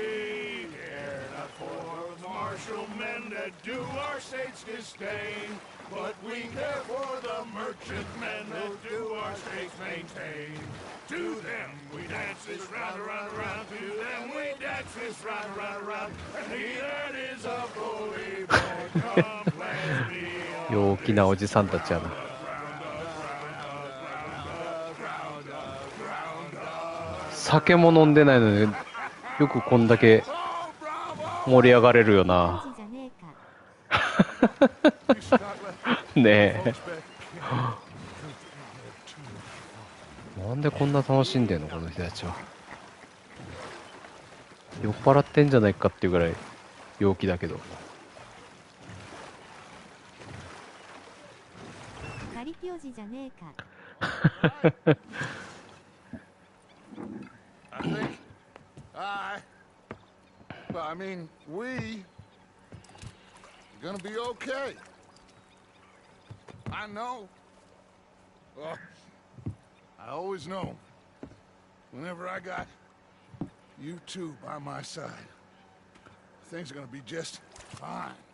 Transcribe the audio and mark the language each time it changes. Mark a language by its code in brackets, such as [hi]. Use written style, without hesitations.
[en] We care not for the martial men that do our state's disdain, but we care for the merchant men that do our states maintain. To them we dance this round, around, around. To them we dance this round, around, around. And he that is a bully boy, come pledge me on [ja] 陽気なおじさんたちやな。酒も飲んでないのによくこんだけ盛り上がれるよな。じゃねえか。ねえ。なんでこんな楽しんでんのこの人たちは。酔っ払ってんじゃないかっていうぐらい陽気だけど。カリピオジじゃねえか。 [en] I think I mean, we gonna be okay. I know. Oh, I always know. Whenever I got you two by my side, things are gonna be just fine.